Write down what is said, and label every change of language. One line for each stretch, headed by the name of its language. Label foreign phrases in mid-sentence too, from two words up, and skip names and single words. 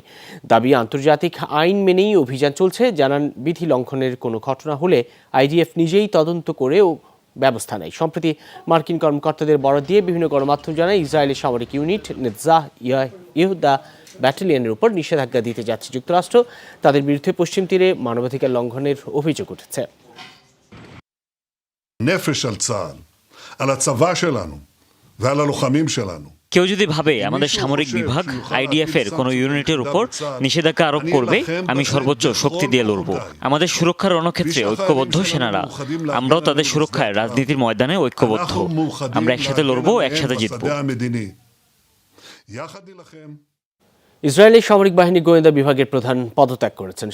Bangla: দাবি, আন্তর্জাতিক আইন মেনেই অভিযান চলছে। জানান, বিধি লঙ্ঘনের কোনো ঘটনা হলে আইডিএফ নিজেই তদন্ত করেও ব্যবস্থা নেয়। সম্প্রতি মার্কিন কর্মকর্তাদের বরাত দিয়ে বিভিন্ন গণমাধ্যম জানায়, ইসরায়েলের সামরিক ইউনিট নেতজাহ ইহুদা ব্যাটালিয়নের উপর নিষেধাজ্ঞা দিতে যাচ্ছে যুক্তরাষ্ট্র। তাদের বিরুদ্ধে পশ্চিম তীরে মানবাধিকার লঙ্ঘনের অভিযোগ উঠেছে।
Hebrew: נפש על צה"ל, על הצבא שלנו ועל הלוחמים שלנו.
Bangla: কেউ যদি ভাবে আমাদের সামরিক বিভাগ আইডিএফ এর কোনো ইউনিটের উপর নিষেধাজ্ঞা আরোপ করবে, আমি সর্বোচ্চ শক্তি দিয়ে লড়ব। আমাদের সুরক্ষার রণক্ষেত্রে ঐক্যবদ্ধ সেনারা, আমরাও তাদের সুরক্ষায় রাজনীতির ময়দানে ঐক্যবদ্ধ। আমরা একসাথে লড়বো, একসাথে জিতবো। ইসরায়েলি সামরিক বাহিনী গোয়েন্দা বিভাগের প্রধান পদত্যাগ করেছেন।